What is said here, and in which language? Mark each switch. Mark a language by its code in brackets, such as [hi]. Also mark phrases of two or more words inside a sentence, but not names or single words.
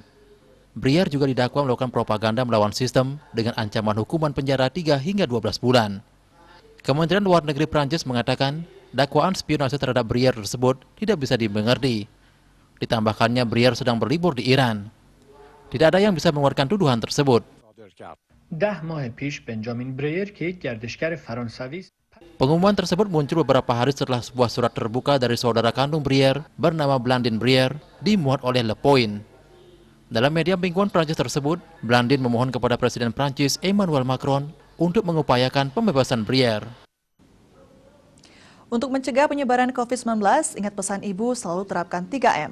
[id] Briere juga didakwa melakukan propaganda melawan sistem dengan ancaman hukuman penjara 3 hingga 12 bulan. Kementerian Luar Negeri Prancis mengatakan dakwaan spionase terhadap Briere tersebut tidak bisa dimengerti. Ditambahkannya Briere sedang berlibur di Iran. Tidak ada yang bisa mengeluarkan tuduhan tersebut. [fa] 10 ماه پیش بنجامین بریر که یک گردشگر فرانسوی است. [id] Pengumuman tersebut muncul beberapa hari setelah sebuah surat terbuka dari saudara kandung Briere bernama Blandine Briere dimuat oleh Le Point. Dalam media mingguan Prancis tersebut, Blandine memohon kepada Presiden Prancis Emmanuel Macron untuk mengupayakan pembebasan Briere. Untuk mencegah penyebaran COVID-19, ingat pesan ibu selalu terapkan 3M.